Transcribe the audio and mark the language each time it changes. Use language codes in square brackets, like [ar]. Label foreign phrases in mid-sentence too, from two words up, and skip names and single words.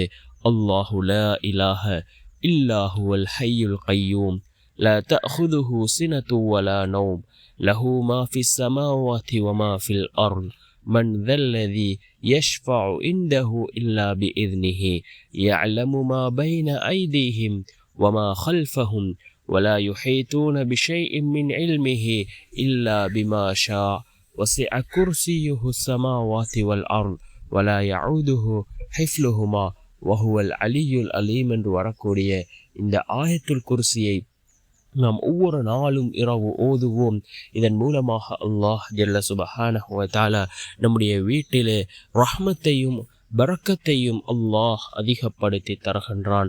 [ar] الله لا إله إلا هو الحي القيوم لا تأخذه سنة ولا نوم له ما في السماوات وما في الأرض من ذا الذي يشفع عنده إلا بإذنه يعلم ما بين أيديهم وما خلفهم ولا يحيطون بشيء من علمه إلا بما شاء وسع كرسيه السماوات والأرض ولا يعوده حفظهما وهو العلي العليم [ta] என்று வரக்கூடிய இந்த ஆயத்துல் குர்சியை நாம் ஒவ்வொரு நாளும் இரவு ஓதுவோம். இதன் மூலமாக அல்லாஹ் [ar] جل سبحانه وتعالى [ta] நம்முடைய வீட்டிலே ரஹ்மத்தையும் பரக்கத்தையும் அல்லாஹ் அதிகப்படுத்தி தருகின்றான்.